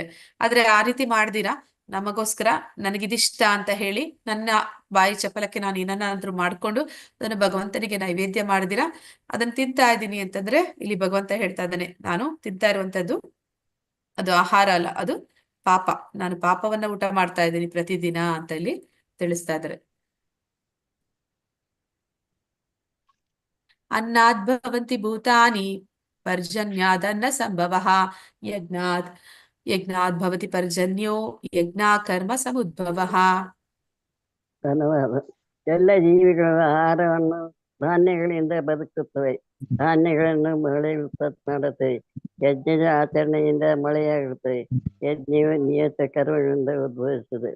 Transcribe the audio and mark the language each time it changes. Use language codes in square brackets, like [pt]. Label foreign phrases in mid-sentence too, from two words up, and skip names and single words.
[kn] ಆದ್ರೆ ಆ ರೀತಿ ಮಾಡ್ದಿರಾ ನಮಗೋಸ್ಕರ ನನಗಿದಿಷ್ಟ ಅಂತ ಹೇಳಿ ನನ್ನ ಬಾಯಿ ಚಪಲಕ್ಕೆ ನಾನು ಏನನ್ನಾದ್ರೂ ಮಾಡ್ಕೊಂಡು ಅದನ್ನ ಭಗವಂತನಿಗೆ ನೈವೇದ್ಯ ಮಾಡಿದಿರಾ ಅದನ್ನ ತಿಂತಾ ಇದ್ದೀನಿ ಅಂತಂದ್ರೆ ಇಲ್ಲಿ ಭಗವಂತ ಹೇಳ್ತಾ ಇದ್ದಾನೆ, ನಾನು ತಿಂತಾ ಇರುವಂತದ್ದು ಅದು ಆಹಾರ ಅಲ್ಲ, ಅದು ಪಾಪ. ನಾನು ಪಾಪವನ್ನ ಊಟ ಮಾಡ್ತಾ ಇದ್ದೀನಿ ಪ್ರತಿದಿನ ಅಂತ ಇಲ್ಲಿ ತಿಳಿಸ್ತಾ ಇದ್ದಾರೆ. [sa] ಅನ್ನದ್ ಭವಂತಿ ಭೂತಾನಿ ಪರ್ಜನ್ಯಾದನ್ನ ಸಂಭವಃ ಯಜ್ಞಾದ್ ಭವತಿ ಪರ್ಜನ್ಯೋ ಯಜ್ಞ ಕರ್ಮ ಸಮುದ್ಭವಃ. [kn] ಧನ್ಯವಾದ. ಎಲ್ಲ ಜೀವಿಗಳು ಆಹಾರವನ್ನು ಧಾನ್ಯಗಳಿಂದ ಬದುಕುತ್ತವೆ. ಧಾನ್ಯಗಳನ್ನು ಮಳೆ ಉತ್ಪತ್ತಿ ಮಾಡುತ್ತವೆ. ಯಜ್ಞದ ಆಚರಣೆಯಿಂದ ಮಳೆಯಾಗುತ್ತದೆ. ಯಜ್ಞವು ನಿಯತ ಕರ್ಮಗಳಿಂದ ಉದ್ಭವಿಸುತ್ತದೆ.